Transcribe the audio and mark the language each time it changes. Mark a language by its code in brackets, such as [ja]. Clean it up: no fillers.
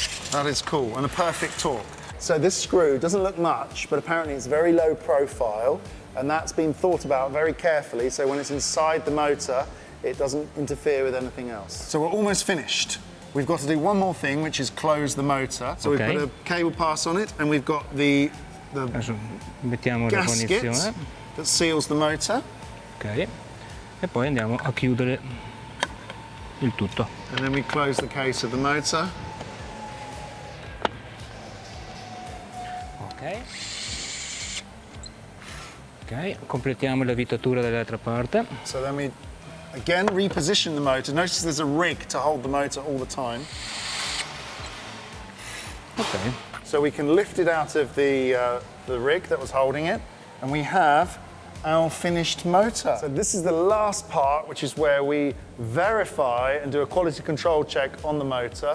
[en] That is cool, and a perfect torque. So this screw doesn't look much, but apparently it's very low profile, and that's been thought about very carefully, so when it's inside the motor, it doesn't interfere with anything else. So we're almost finished. We've got to do one more thing, which is close the motor. So we've put a cable pass on it, and we've got the gasket that seals the motor. [it] Ok, e poi andiamo a chiudere il tutto. [en] And then we close the case of the motor. [it] Ok, completiamo l'avvitatura dall'altra parte. [en] So then we again reposition the motor. Notice there's a rig to hold the motor all the time. Ok. So we can lift it out of the rig that was holding it, and we have our finished motor. So this is the last part, which is where we verify and do a quality control check on the motor.